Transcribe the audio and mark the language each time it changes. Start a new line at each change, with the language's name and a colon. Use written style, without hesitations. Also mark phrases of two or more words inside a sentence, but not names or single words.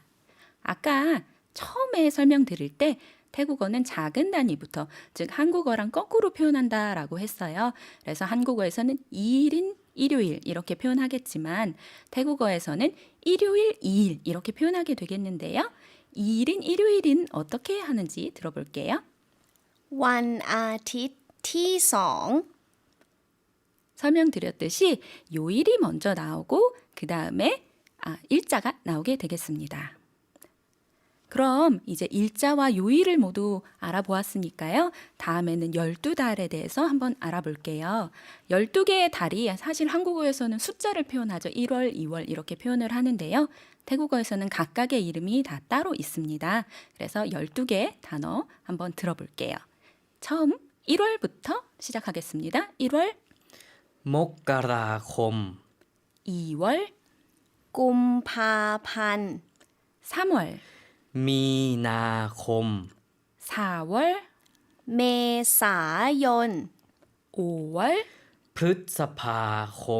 Korean: 아까 처음에 설명드릴 때 태국어는 작은 단위부터, 즉 한국어랑 거꾸로 표현한다라고 했어요. 그래서 한국어에서는 2일인 일요일 이렇게 표현하겠지만 태국어에서는 일요일, 2일 이렇게 표현하게 되겠는데요. 2일인 일요일은 어떻게 하는지 들어볼게요.
Thai: วันอาทิตย์ที่ 2
Korean: 설명드렸듯이 요일이 먼저 나오고 그 다음에 일자가 나오게 되겠습니다. 그럼 이제 일자와 요일을 모두 알아보았으니까요. 다음에는 12달에 대해서 한번 알아볼게요. 12개의 달이 사실 한국어에서는 숫자를 표현하죠. 1월, 2월 이렇게 표현을 하는데요. 태국어에서는 각각의 이름이 다 따로 있습니다. 그래서 12개의 단어 한번 들어볼게요. 처음 1월부터 시작하겠습니다. 1월,
Thai: มกราคม
Korean: 2월,
Thai: กุมภาพันธ์
Korean: 3월,
Thai: มีนาคม
Korean: 4월,
Thai: เมษายน
Korean: 5월,
Thai: พฤษภาคม